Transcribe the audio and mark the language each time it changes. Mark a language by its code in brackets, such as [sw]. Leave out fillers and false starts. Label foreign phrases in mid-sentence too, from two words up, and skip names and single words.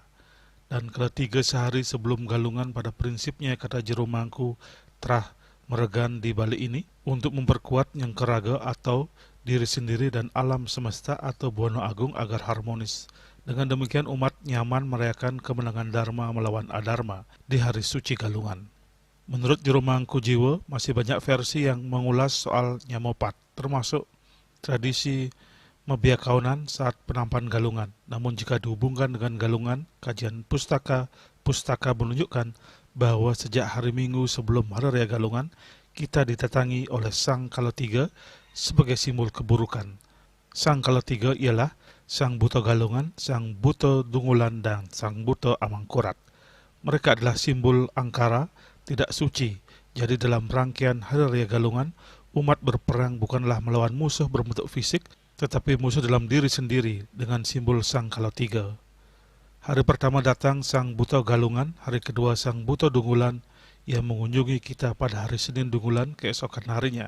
[id] Dan ketiga sehari sebelum galungan pada prinsipnya, kata Jero Mangku, telah meregan di Bali ini untuk memperkuat yang keraga atau diri sendiri dan alam semesta atau Buana Agung agar harmonis. Dengan demikian umat nyaman merayakan kemenangan Dharma melawan Adharma di hari suci galungan. Menurut Jero Mangku Jiwa, masih banyak versi yang mengulas soal Nyamopat, termasuk tradisi Mebiakaunan saat penampan galungan. Namun jika dihubungkan dengan galungan, kajian pustaka menunjukkan bahwa sejak hari Minggu sebelum hari raya galungan, kita ditatangi oleh Sang Kalatiga sebagai simbol keburukan. Sang Kalatiga ialah Sang Buta Galungan, Sang Buta Dungulan, dan Sang Buta Amangkurat. Mereka adalah simbol angkara, tidak suci. Jadi dalam rangkaian hari raya galungan, umat berperang bukanlah melawan musuh berbentuk fisik, tetapi musuh dalam diri sendiri dengan simbol Sang Kalatiga. Hari pertama datang Sang Buta Galungan, hari kedua Sang Buta Dungulan yang mengunjungi kita pada hari Senin Dungulan keesokan harinya.